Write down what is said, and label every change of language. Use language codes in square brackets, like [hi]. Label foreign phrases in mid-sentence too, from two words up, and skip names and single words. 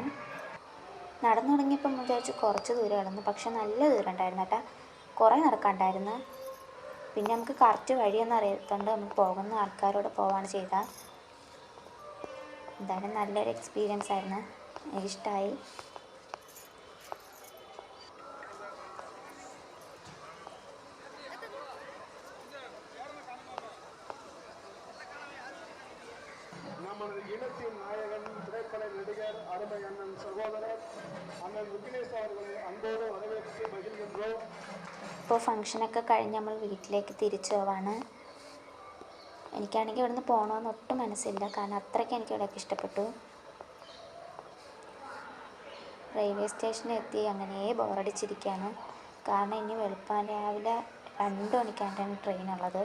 [ml] നടന്നു തുടങ്ങിയപ്പം വിചാരിച്ചു കുറച്ച് ദൂരം കിടന്നു, പക്ഷെ നല്ല ദൂരം ഉണ്ടായിരുന്നു കേട്ടോ. കുറേ നടക്കാണ്ടായിരുന്നു. പിന്നെ നമുക്ക് കറക്റ്റ് വഴിയൊന്നും അറിയാത്തതുകൊണ്ട് നമുക്ക് പോകുന്ന ആൾക്കാരോട് പോവാണ് ചെയ്തത്. എന്തായാലും നല്ലൊരു എക്സ്പീരിയൻസ് ആയിരുന്നു, എനിക്കിഷ്ടമായി. [ta] நமது இனத்தின் நாயகன் திரைப்பட நடிகர் அருமை அண்ணன் சகோதரர் அண்ணன் விக்னேஷ் அவர்களை அன்போடு வரவேற்று மகிழ்கின்றோம். [ml] ഇപ്പോൾ ഫംഗ്ഷനൊക്കെ കഴിഞ്ഞ് നമ്മൾ വീട്ടിലേക്ക് തിരിച്ചു പോവാണ്. എനിക്കാണെങ്കിൽ ഇവിടുന്ന് പോകണമെന്ന് ഒട്ടും മനസ്സില്ല, കാരണം അത്രയ്ക്ക് എനിക്ക് ഇവിടെയൊക്കെ ഇഷ്ടപ്പെട്ടു. [en] railway station [ml] എത്തി അങ്ങനെ ബോറടിച്ചിരിക്കുകയാണ്. കാരണം ഇനി വെളുപ്പാൻ രാവിലെ 2 മണിക്കാണ് ട്രെയിനുള്ളത്.